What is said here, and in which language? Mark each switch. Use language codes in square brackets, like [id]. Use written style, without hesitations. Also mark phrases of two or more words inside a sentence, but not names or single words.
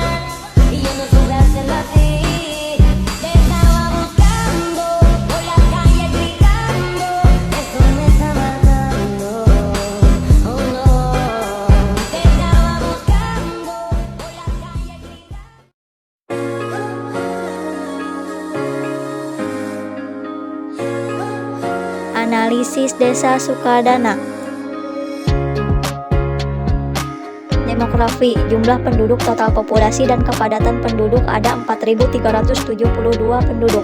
[es] Y yo no supe hacerlo así. Te estaba buscando, por la calle gritando. Esto me está matando, oh no. Te estaba buscando, por la calle gritando. [id] Analisis Desa Sukadana. Demografi, jumlah penduduk, total populasi dan kepadatan penduduk ada 4.372 penduduk.